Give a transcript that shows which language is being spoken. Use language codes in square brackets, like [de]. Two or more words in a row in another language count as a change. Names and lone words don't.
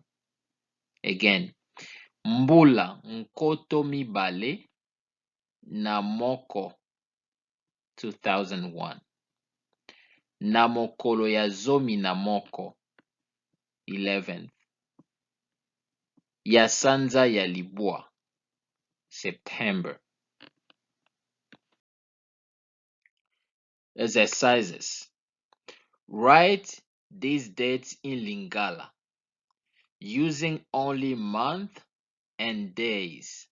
[en] Again, [ln] Mbula Nkoto Mibale na Moko, 2001. Na mokolo ya zomi na moko, 11th. Yasanza Yalibwa, [en] September. Exercises. Write these dates in Lingala using only month and days.